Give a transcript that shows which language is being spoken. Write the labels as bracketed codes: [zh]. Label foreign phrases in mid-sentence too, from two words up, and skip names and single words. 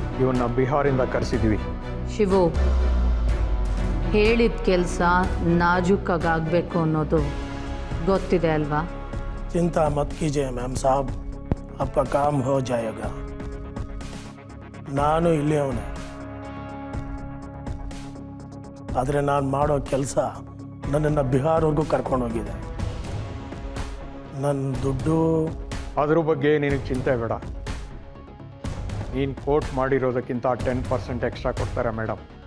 [kn] ಇವನ್ನ ಬಿಹಾರಿಂದ ಕರೆಸಿದ್ವಿ. ಶಿವು, ಹೇಳಿದ ಕೆಲಸ ನಾಜೂಕಾಗಬೇಕು ಅನ್ನೋದು ಗೊತ್ತಿದೆ ಅಲ್ವಾ? [hi] चिंता मत कीजिए मैम साहब, आपका काम हो जाएगा. [kn] ನಾನು ಇಲ್ಲೇ ಅವನೇ, ಆದರೆ ನಾನು ಮಾಡೋ ಕೆಲಸ ನನ್ನನ್ನು ಬಿಹಾರ್ವರೆಗೂ ಕರ್ಕೊಂಡೋಗಿದೆ. ನನ್ನ ದುಡ್ಡು ಅದ್ರ ಬಗ್ಗೆ ನಿನಗೆ ಚಿಂತೆ ಬೇಡ. ನೀನು ಕೋಟ್ ಮಾಡಿರೋದಕ್ಕಿಂತ 10% ಎಕ್ಸ್ಟ್ರಾ ಕೊಡ್ತಾರೆ ಮೇಡಮ್.